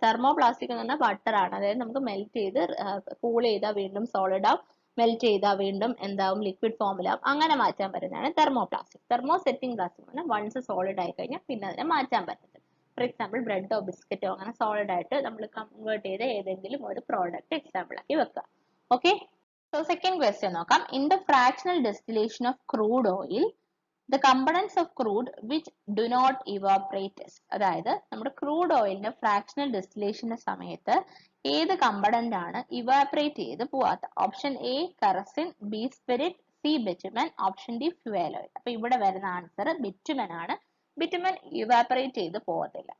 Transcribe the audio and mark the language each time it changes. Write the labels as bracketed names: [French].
[Malayalam] Thermoplastic എന്ന് പറഞ്ഞാൽ butter ആണ്, അതായത് നമുക്ക് മെൽറ്റ് ചെയ്ത് കൂൾ ചെയ്താൽ വീണ്ടും സോളിഡ് ആവും, മെൽറ്റ് ചെയ്താൽ വീണ്ടും എന്താവും, ലിക്വിഡ് ഫോമിലാവും, അങ്ങനെ മാറ്റാൻ പറ്റുന്നതാണ് തെർമോപ്ലാസ്റ്റിക്. തെർമോസെറ്റിംഗ് പ്ലാസ്റ്റിക് പറഞ്ഞാൽ വൺസ് സോളിഡ് ആയി കഴിഞ്ഞാൽ പിന്നെ അതിനെ മാറ്റാൻ പറ്റത്തില്ല. ഫോർ എക്സാമ്പിൾ ബ്രെഡോ ബിസ്ക്കറ്റോ അങ്ങനെ സോളിഡ് ആയിട്ട് നമ്മൾ കൺവേർട്ട് ചെയ്ത് ഏതെങ്കിലും ഒരു പ്രോഡക്റ്റ് എക്സാമ്പിൾ ആക്കി വെക്കുക. ഓക്കെ, സോ സെക്കൻഡ് ക്വസ്റ്റ്യൻ നോക്കാം. [English] In the fractional distillation of crude oil, the components of crude which do not evaporate. [Malayalam] അതായത് നമ്മുടെ ക്രൂഡ് ഓയിലിന്റെ ഫ്രാക്ഷണൽ ഡെസ്റ്റിലേഷന്റെ സമയത്ത് ഏത് കമ്പണന്റ് ആണ് ഇവാപറേറ്റ് ചെയ്ത് പോവാത്ത? Option A കറസിൻ, B spirit, C ബിറ്റുമൻ, option D fuel oil. അപ്പൊ ഇവിടെ വരുന്ന ആൻസർ ബിറ്റുമൻ ആണ്. ബിറ്റുമൻ ഇവാപറേറ്റ് ചെയ്ത് പോകത്തില്ല.